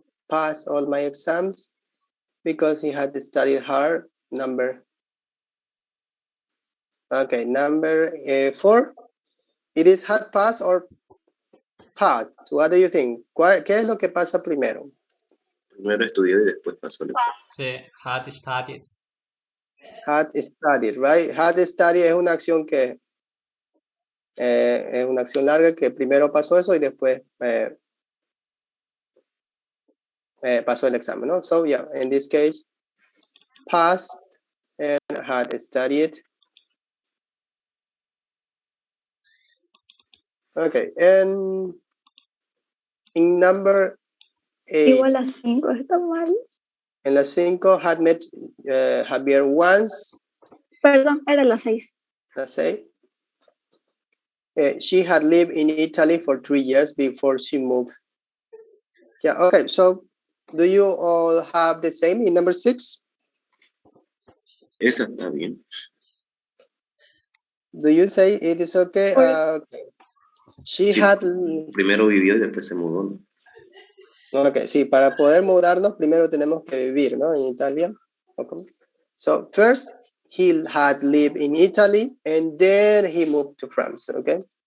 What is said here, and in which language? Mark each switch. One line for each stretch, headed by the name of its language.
English: Passed all my exams because he had studied hard. Number 4. It is had passed or passed. What do you think?
Spanish: ¿Qué es lo que pasa primero? Primero estudió y después pasó el examen.
English: Sí, had studied. Had studied, right?
Spanish: Had studied es una acción que es una acción larga que primero pasó eso y después pasó el examen, ¿no?
English: So yeah, in this case, passed and had studied. Okay, and in number 8,
Spanish: Igual a 5 está mal. en la 5,
English: had met Javier once,
Spanish: Perdón, era la 6.
English: let's say. She had lived in Italy for 3 years before she moved. Yeah, okay, so do you all have the same in number 6?
Spanish: Esa está bien.
English: Do you say it is okay? Okay. She
Spanish: Sí,
English: had...
Spanish: primero vivió y después se mudó. Ok, sí, para poder mudarnos primero tenemos que vivir, ¿no? En Italia. Okay.
English: So first he had lived in Italy and then he moved to France, okay?